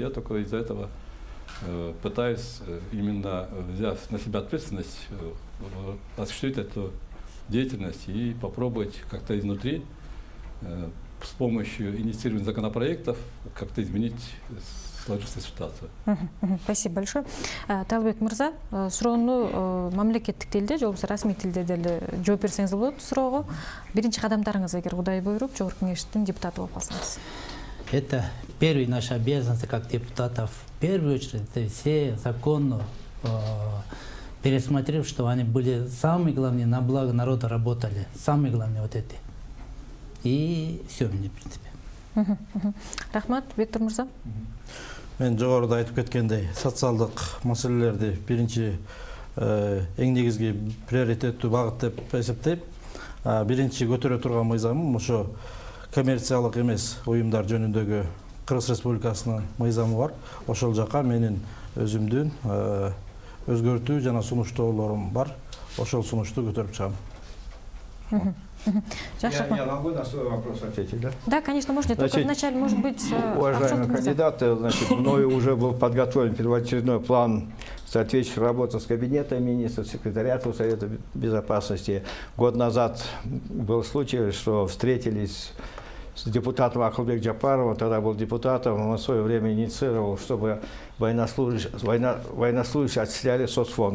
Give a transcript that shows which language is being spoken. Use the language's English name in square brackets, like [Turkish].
[Russian] Я только из-за этого пытаюсь, именно взяв на себя ответственность, осуществить эту деятельность и попробовать как-то изнутри с помощью инициирования законопроектов как-то изменить сложившуюся ситуацию. Спасибо большое. [Kyrgyz] Талбек Мырза, суроону мамлекеттик тилде, же болбосо расмий тилде деле жооп берсеңиз болот суроого. Биринчи кадамдарыңыз, эгер Кудай буйруп, Жогорку Кеңештин депутаты болуп калсаңыз. [Russian] Это первая наша обязанность как депутатов. В первую очередь, это все законы пересмотрев, что они были самые главные, на благо народа работали. Самые главные вот эти. И все мне, в принципе. [Kyrgyz] Рахмат, Виктор Мырза. Мен жогоруда айтып кеткендей, социалдык маселелерди биринчи эң негизги приоритеттүү багыт деп эсептейм. Биринчи көтөрө турган мыйзамым ошо коммерциялык эмес уюмдар жөнүндөгү Кыргыз Республикасынын мыйзамы бар. Ошол жака менин өзүмдүн өзгөртүү жана сунуштоолорум бар. Ошол сунушту көтөрүп чыгам. [Russian] Я могу на свой вопрос ответить, да? Да, конечно, можно. Только вначале, может быть, уважаемые кандидаты, значит, мною уже был подготовлен первоочередной план соответствующей работы с Кабинетом министров, секретариатом Совета Безопасности. Год назад был случай, что встретились с депутатом Акылбек Джапаровым, тогда был депутатом, он в свое время инициировал, чтобы военнослужащие отчисляли соцфонд.